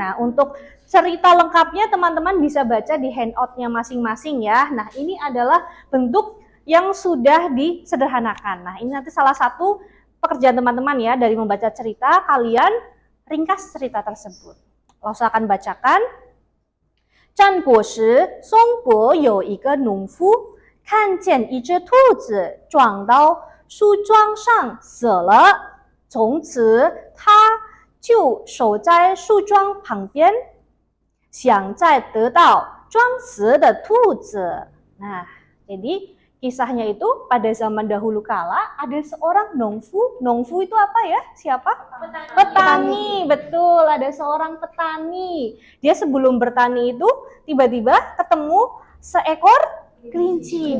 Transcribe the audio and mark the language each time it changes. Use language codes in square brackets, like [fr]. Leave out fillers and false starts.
[id] Nah, untuk cerita lengkapnya teman-teman bisa baca di handout-nya masing-masing ya. Nah, ini adalah bentuk yang sudah disederhanakan. Nah, ini nanti salah satu pekerjaan teman-teman ya, dari membaca cerita kalian ringkas cerita tersebut. Langsung akan bacakan. [zh] 战国时，松柏有一个农夫，看见一只兔子撞到树桩上死了，从此他就守在树桩旁边，想再得到装死的兔子。 [id] Nah, jadi kisahnya itu pada zaman dahulu kala ada seorang nongfu. Nongfu itu apa ya? Siapa? Petani. Betul, ada seorang petani. Dia sebelum bertani itu tiba-tiba ketemu seekor kelinci.